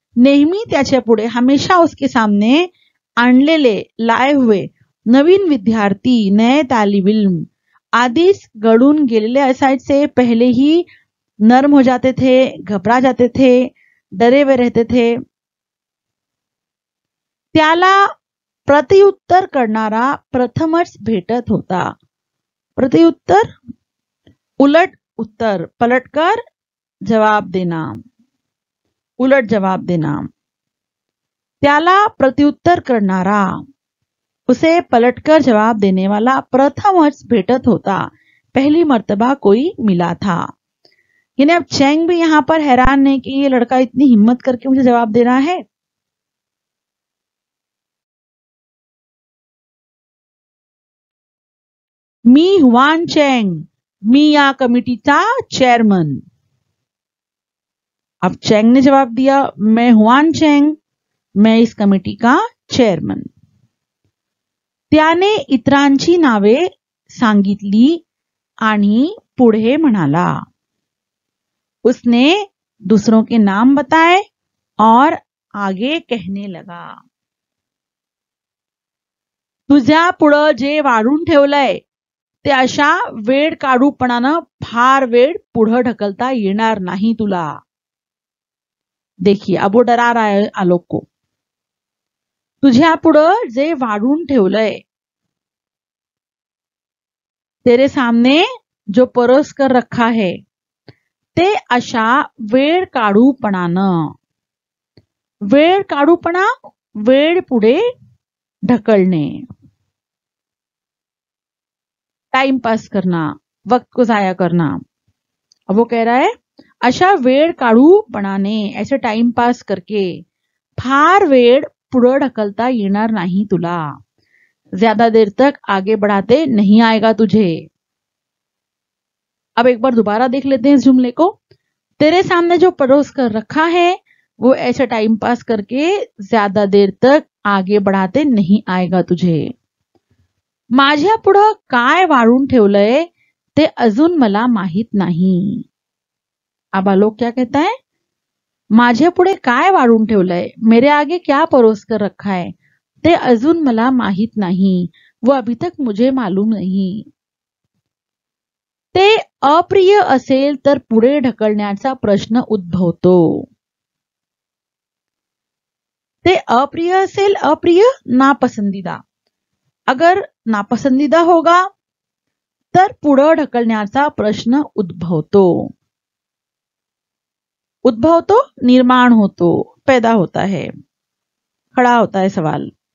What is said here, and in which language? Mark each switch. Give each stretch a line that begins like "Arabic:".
Marathi: नेहमी त्याच्या पुढे,
Hindi: हमेशा उसके सामने
Marathi: आणलेले,
Hindi: लाए हुए
Marathi: नवीन विद्यार्थी,
Hindi: नए तालिब इल्म
Marathi: आधीच गळून गेलेले असायचे,
Hindi: पहले ही नर्म हो जाते थे, घबरा जाते थे, डरे हुए रहते थे।
Marathi: त्याला प्रत्युत्तर करणारा प्रथमच भेटत होता। प्रत्युत्तर, उलट उत्तर,
Hindi: पलटकर जवाब देना, उलट जवाब देना।
Marathi: त्याला प्रत्युत्तर करणारा,
Hindi: उसे पलटकर जवाब देने वाला
Marathi: प्रथमच भेटत होता,
Hindi: पहली मर्तबा कोई मिला था। यानी अब चैंग भी यहां पर हैरान है कि ये लड़का इतनी हिम्मत करके मुझे जवाब दे रहा है।
Marathi: मी हुआन चैंग, मी या कमिटीचा चेयरमन।
Hindi: अब चैंग ने जवाब दिया, मैं हुआन चैंग, मैं इस कमिटी का चेयरमन।
Marathi: त्याने इतरांची नावे सांगितली आणि पुढे म्हणाला।
Hindi: उसने दूसरों के नाम बताए और आगे कहने लगा।
Marathi: तुझ्या पुढं जे वाढून ठेवलंय ते अशा वेळ काढूपणानं फार वेळ पुढं ढकलता येणार नाही तुला।
Hindi: देखिए, अब वो डरा रहा है आलोक को।
Marathi: तुझ्या पुढं जे वाढून ठेवलंय,
Hindi: तेरे सामने जो परोस कर रखा है,
Marathi: ते अशा वेळ काढूपणानं, वेळ काढूपणा, वेळ पुढे ढकलणे,
Hindi: टाइम पास करना, वक्त को जाया करना। अब वो कह रहा है
Marathi: अशा वेळ काढूपणाने,
Hindi: ऐसे टाइमपास करके
Marathi: फार वेळ पुढं ढकलता येणार नाही तुला,
Hindi: ज्यादा देर तक आगे बढ़ाते नहीं आएगा तुझे। अब एक बार दोबारा देख लेते हैं इस जुमले को। तेरे सामने जो परोस कर रखा है वो ऐसे टाइम पास करके ज्यादा देर तक आगे बढ़ाते नहीं आएगा तुझे।
Marathi: माझ्या पुढं काय वाढून ठेवलंय ते अजून मला माहित नाही।
Hindi: अब आलोक क्या कहता है,
Marathi: माझ्या पुढे काय वाढून ठेवलंय,
Hindi: मेरे आगे क्या परोस कर रखा है,
Marathi: ते अजून मला माहित नाही,
Hindi: वो अभी तक मुझे मालूम नहीं।
Marathi: ते अप्रिय असेल तर पुढे ढकलण्याचा प्रश्न उद्भवतो। ते अप्रिय असेल, अप्रिय
Hindi: नापसंदीदा, अगर नापसंदीदा होगा
Marathi: तर पुढे ढकलण्याचा प्रश्न उद्भवतो। उद्भवतो निर्माण होतो,
Hindi: पैदा होता है, खड़ा होता है सवाल।